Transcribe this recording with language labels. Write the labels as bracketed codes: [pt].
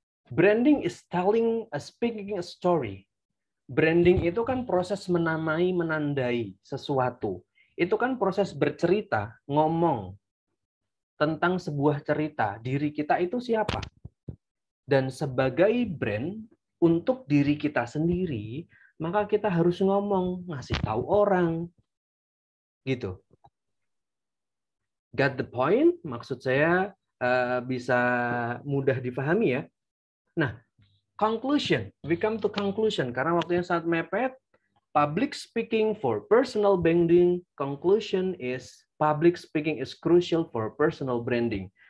[en] Branding is speaking a story. [id] Branding itu kan proses menamai, menandai sesuatu. Itu kan proses bercerita, ngomong tentang sebuah cerita. Diri kita itu siapa? Dan sebagai brand, untuk diri kita sendiri, maka kita harus ngomong, ngasih tahu orang. [en] Gitu. Got the point? [id] Maksud saya bisa mudah dipahami ya. [en] Nah, conclusion. We come to conclusion. [id] Karena waktunya sangat mepet. [en] Public speaking for personal branding. Conclusion is public speaking is crucial for personal branding.